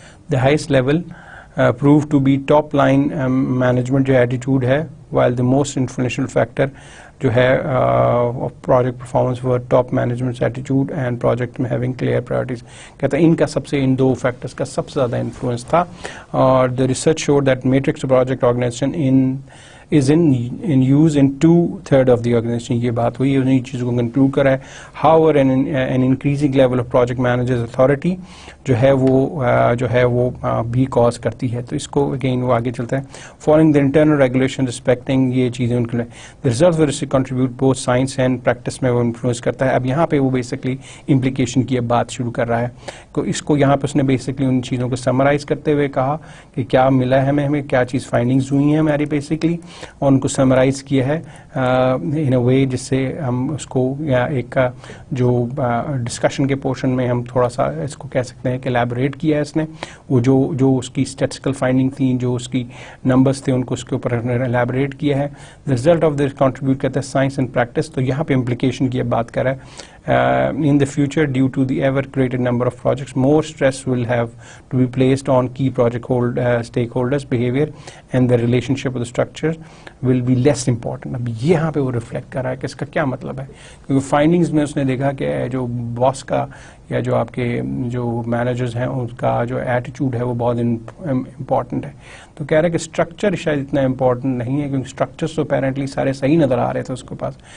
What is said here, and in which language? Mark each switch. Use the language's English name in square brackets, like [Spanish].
[English] the highest level proved to be top line management [Urdu] جو attitude ہے، [English] while the most influential factor [Urdu] جو ہے [English] project performance were top management's attitude and project میں having clear priorities. [Urdu] کہتا ہے ان کا سب سے ان دو فیکٹرز کا سب سے زیادہ انفلوئنس تھا. [English] اور the research showed that matrix project organization is in use in 2/3 of the organization. [Urdu] یہ بات ہوئی ہے، انہیں چیزوں کو کنکلوڈ کرا ہے. [English] However, an increasing level of project managers authority [Urdu] جو ہے وہ بھی کاز کرتی ہے. تو اس کو اگین وہ آگے چلتا ہے. [English] Following the internal regulation respecting [Urdu] یہ چیزیں ان کے لیے [English] the results will contribute both science and practice [Urdu] میں وہ انفلوئنس کرتا ہے. اب یہاں پہ وہ بیسکلی امپلیکیشن کی اب بات شروع کر رہا ہے. تو اس کو یہاں پہ اس نے بیسکلی ان چیزوں کو سمرائز کرتے ہوئے کہا کہ کیا ملا ہے ہمیں کیا چیز فائنڈنگز ہوئی ہیں ہماری بیسکلی، اور ان کو سمرائز کیا ہے [English] in a way [Urdu] جس سے ہم اس کو یا ایک جو ڈسکشن کے پورشن میں ہم تھوڑا سا اس کو کہہ سکتے ہیں کہ الیبوریٹ کیا ہے اس نے. وہ جو اس کی اسٹیٹسٹیکل فائنڈنگ تھیں، جو اس کی نمبرز تھے، ان کو اس کے اوپر الیبوریٹ کیا ہے. [English] the result of this contribute [Urdu] کرتا ہے [English] Science and practice. [Urdu] تو یہاں پہ امپلیکیشن کی اب بات کر رہا ہے. [English] In the future, due to the ever greater number of projects, more stress will have to be placed on key project stakeholders' behavior, and the relationship with the structures will be less important. [Urdu] اب یہاں پہ وہ reflect کر رہا ہے کہ اس کا کیا مطلب ہے، کیونکہ فائنڈنگز میں اس نے دیکھا کہ جو باس کا یا جو آپ کے جو مینیجرز ہیں ان کا جو ایٹیٹیوڈ ہے وہ بہت امپورٹنٹ ہے. تو کہہ رہا ہے کہ اسٹرکچر شاید اتنا امپورٹنٹ نہیں ہے، کیونکہ اسٹرکچرس تو اپیرنٹلی سارے صحیح نظر آ رہے تھے اس کے پاس.